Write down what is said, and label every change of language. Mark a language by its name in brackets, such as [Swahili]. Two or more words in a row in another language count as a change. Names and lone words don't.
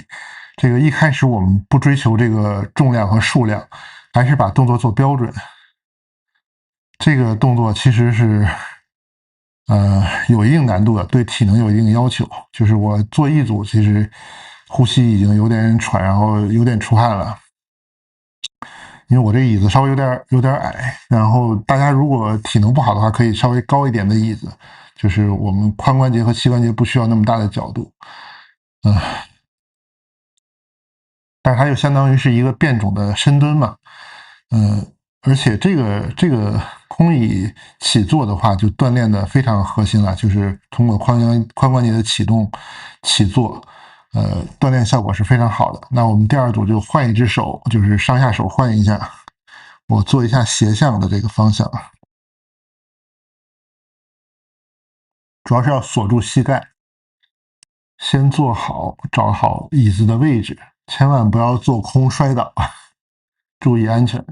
[Chinese] 這個一開始我們不追求這個重量和數量，還是把動作做標準。這個動作其實是有一定難度的，對體能有一定要求。就是我做一組，其實呼吸已經有點喘，然後有點出汗了。因为我这椅子稍微有点矮，然后大家如果体能不好的话，可以稍微高一点的椅子，就是我们髋关節和膝关節不需要那麼大的角度，但是它又相当於是一個變種的深蹲嘛，而且這個空椅起坐的話，就鍛鍊的非常核心了，就是通過髖關節的啟動起坐，鍛鍊效果是非常好的。那我們第二組就換一隻手，就是上下手換一下，我做一下斜向的這個方向，主要是要鎖住膝蓋，先坐好，找好椅子的位置，千萬不要坐空摔倒，注意安全。